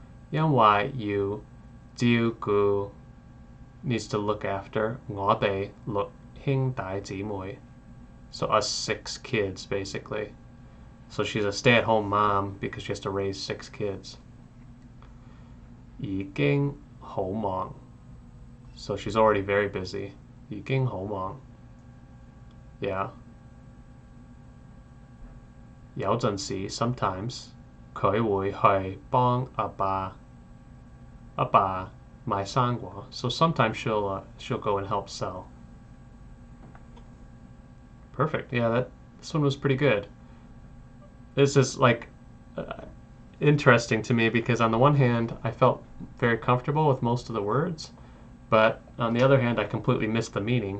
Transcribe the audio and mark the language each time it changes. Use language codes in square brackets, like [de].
[yue] 因為要照顧 [en] needs to look after [yue] 我哋6兄弟姊妹. [en] So us 6 kids, basically. So she's a stay-at-home mom because she has to raise 6 kids. [yue] 已經好忙. [en] So she's already very busy. [yue] 已經好忙.Yeah. 有陣時 [en] sometimes [yue] 佢會去幫阿爸買生果. [en] So sometimes she'll go and help sell. Perfect. Yeah, this one was pretty good. This is like interesting to me because on the one hand I felt very comfortable with most of the words, but on the other hand I completely missed the meaning.